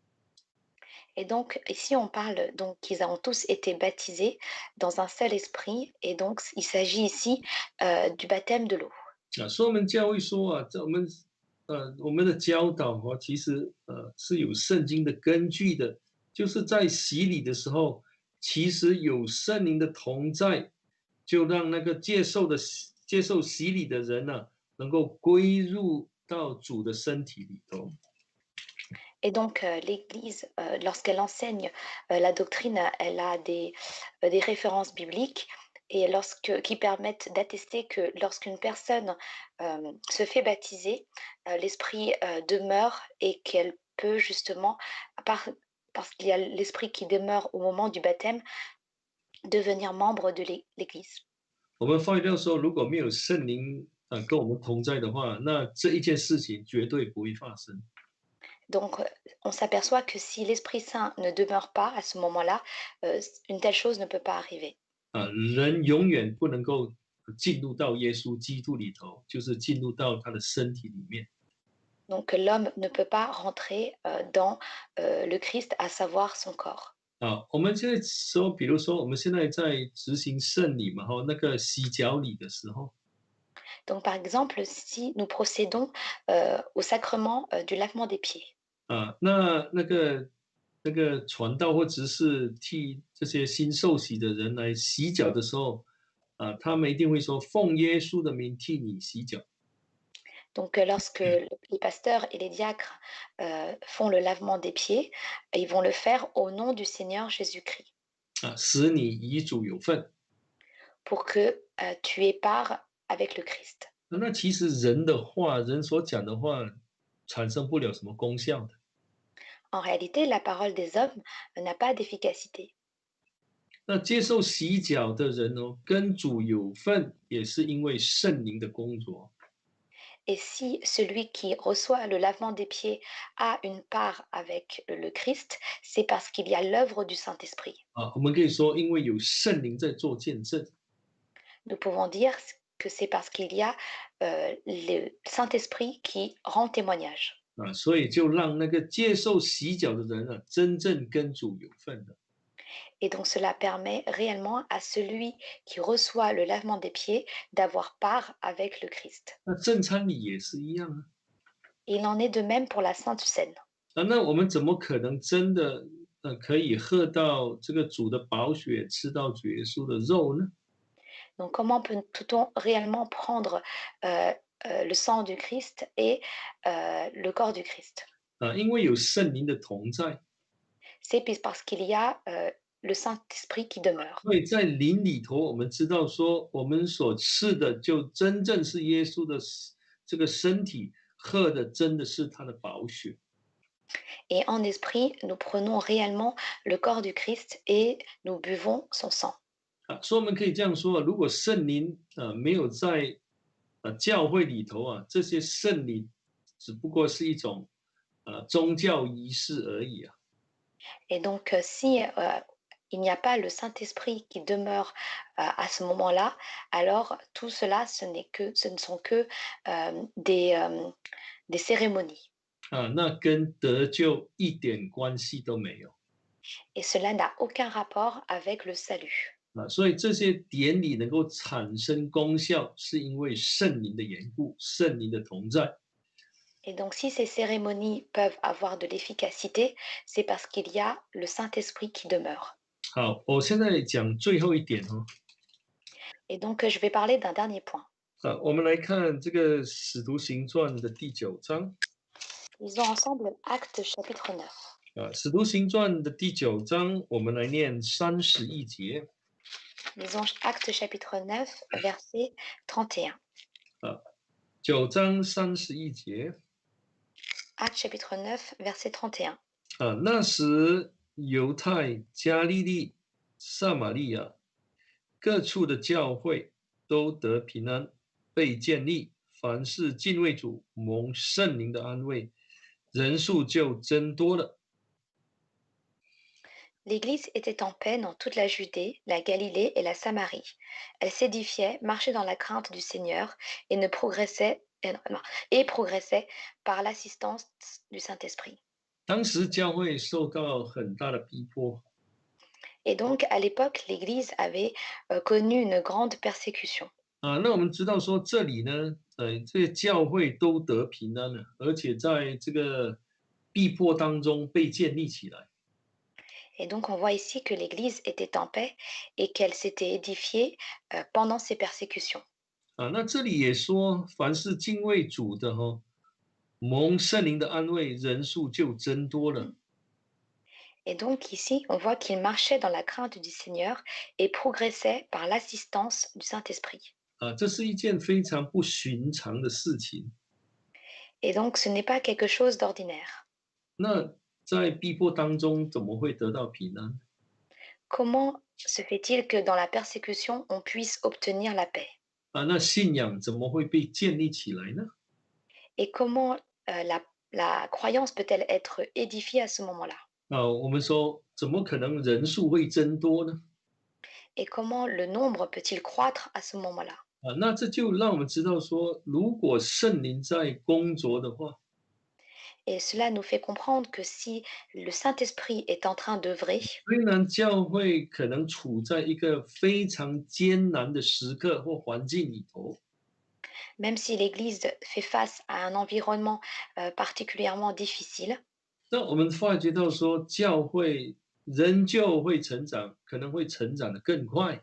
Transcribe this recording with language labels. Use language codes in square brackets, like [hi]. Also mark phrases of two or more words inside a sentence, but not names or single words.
[fr] Et donc, ici, on parle donc qu'ils ont tous été baptisés dans un seul esprit, et donc il s'agit ici du baptême de l'eau. [zh] 所以我们教会说啊，我们的教导其实是有圣经的根据的，就是在洗礼的时候，其实有圣灵的同在，就让那个接受洗礼的人呢、能够归入到主的身体里头。 [fr] Et donc, l'Église, lorsqu'elle enseigne la doctrine, elle a des références bibliques et qui permettent d'attester que lorsqu'une personne se fait baptiser, l'Esprit demeure et qu'elle peut justement, parce qu'il y a l'Esprit qui demeure au moment du baptême, devenir membre de l'Église. [zh] 我们发觉到说，如果没有圣灵跟我们同在的话，那这一件事情绝对不会发生。 [fr] Donc, on s'aperçoit que si l'Esprit Saint ne demeure pas à ce moment-là, une telle chose ne peut pas arriver. [zh] 人永远不能够进入到耶稣基督里头，就是进入到他的身体里面。 [fr] Donc, l'homme ne peut pas rentrer dans le Christ, à savoir son corps. [zh] 我们现在说，比如说我们现在在执行圣礼嘛，那个洗脚礼的时候， [fr] Donc, par exemple, si nous procédons au sacrement du lavement des pieds, [zh] 那个传道或执事替这些新受洗的人来洗脚的时候，他们一定会说奉耶稣的名替你洗脚。 [fr] donc lorsque les pasteurs et les diacres font le lavement des pieds, ils vont le faire au nom du Seigneur Jésus-Christ, [zh] 使你与主有份。 [fr] pour que tu aies part avec le Christ. [zh] 那其实人的话，人所讲的话，产生不了什么功效的。 [fr] En réalité, la parole des hommes n'a pas d'efficacité. [zh] 那接受洗脚的人跟主有份，也是因为圣灵的工作。 [fr] Et si celui qui reçoit le lavement des pieds a une part avec le Christ, c'est parce qu'il y a l'œuvre du Saint-Esprit. [zh] 我们可以说，因为有圣灵在做见证。 [fr] Nous pouvons dire que c'est parce qu'il y a le Saint-Esprit qui rend témoignage. [zh] 所以就让那个接受洗脚的人真正跟主有份的。 [fr] Et donc cela permet réellement à celui qui reçoit le lavement des pieds d'avoir part avec le Christ. [zh] 那正餐礼也是一样啊。 [fr] Et il en est de même pour la Sainte Seine. [zh] 那我们怎么可能真的可以喝到这个主的宝血，吃到主耶稣的肉呢？ [fr] Donc comment peut-on réellement prendre le sang du Christ et le corps du Christ? [zh] 因为有圣灵的同在。 [fr] C'est parce qu'il y a le Saint-Esprit qui demeure. [zh] 所以在灵里头，我们知道说，我们所吃的就真正是耶稣的这个身体，喝的真的是他的宝血。 [fr] Et en esprit, nous prenons réellement le corps du Christ et nous buvons son sang. [zh] 所以我们可以这样说啊，如果圣灵没有在教会里头啊，这些圣灵只不过是一种宗教仪式而已啊。 [fr] Et donc, si il n'y a pas le Saint-Esprit qui demeure à ce moment-là, alors tout cela, ce ne sont que des cérémonies. [zh] 那跟得救一点关系都没有 [fr] Et cela n'a aucun rapport avec le salut. [zh] 所以这些典礼能够产生功效，是因为圣灵的缘故，圣灵的同在。 [fr] Et donc, si ces cérémonies peuvent avoir de l'efficacité, c'est parce qu'il y a le Saint-Esprit qui demeure. [zh] 好，我现在讲最后一点哦。 [fr] Et donc, je vais parler d'un dernier point. [zh] 我们来看这个《使徒行传》的第9章。 [fr] Lisons ensemble Actes chapitre 9. [zh] 《使徒行传》的第9章，我们来念31节。 [fr] Lisons Actes chapitre 9, verset 31. [zh] 9 章31节。 [fr] Actes chapitre 9, verset 31. [zh] 那时犹太、加利利、撒玛利亚各处的教会都得平安，被建立，凡是敬畏主、蒙圣灵的安慰，人数就增多了。 [fr] L'Église était en paix dans toute la Judée, la Galilée et la Samarie. Elle s'édifiait, marchait dans la crainte du Seigneur et ne progressait et progressait par l'assistance du Saint-Esprit. [zh] 当时教会受到很大的逼迫 [fr] Et donc, à l'époque, l'Église avait connu une grande persécution. [zh] 那我们知道说这里呢，这些教会都得平安了，而且在这个逼迫当中被建立起来。 [fr] Et donc, on voit ici que l'Église était en paix et qu'elle s'était édifiée pendant ces persécutions. [zh] 那这里也说，凡是敬畏主的蒙圣灵的安慰，人数就增多了。 [fr] Et donc ici, on voit qu'il marchait dans la crainte du Seigneur et progressait par l'assistance du Saint-Esprit. [zh] 这是一件非常不寻常的事情。 [fr] Et donc, ce n'est pas quelque chose d'ordinaire. [zh] 那在逼迫当中，怎么会得到平安？ [fr] Comment se fait-il que dans la persécution, on puisse obtenir la paix? [zh] 那信仰怎么会被建立起来呢？ [fr] Et comment la croyance peut-elle être édifiée à ce moment-là? [zh] 我们说，怎么可能人数会增多呢？ [fr] Et comment le nombre peut-il croître à ce moment-là? [zh] 那这就让我们知道说，如果圣灵在工作的话， [fr] Et cela nous fait comprendre que si le Saint-Esprit est en train d'œuvrer, [zh] 虽然教会可能处在一个非常艰难的时刻或环境里头， [fr] même si l'Église fait face à un environnement particulièrement difficile, [zh] 那我们发觉到说，教会仍旧会成长，可能会成长的更快。